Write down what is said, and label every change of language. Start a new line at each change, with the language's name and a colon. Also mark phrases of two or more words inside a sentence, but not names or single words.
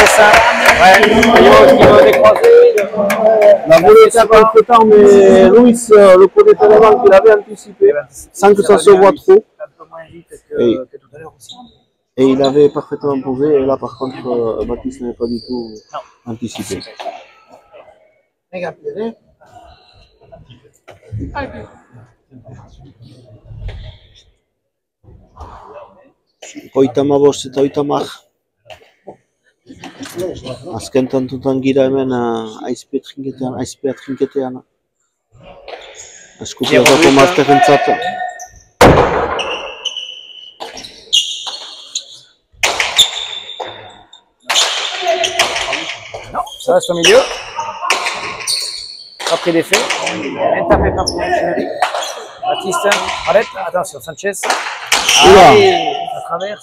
French: Ouais, Peyo qui veut décroiser. La volée était quelque temps, mais Luis le connaît tellement qu'il avait anticipé, sans que ça se voit trop. Un peu moins vite que tout à l'heure aussi. Et il avait parfaitement posé, et là par contre, Baptiste n'avait pas du tout anticipé.
Basque: Hogeita hamabost eta hogeita hamar. Azken tantutan gira hemen aizpea trinketean. Eskupiatako mazterrentzat.
French: Non, ça reste au milieu. Pas pris d'effet. Bien tapé par Echeverri. Baptiste, arrête. Attention, Sanchez. Allez, ça traverse.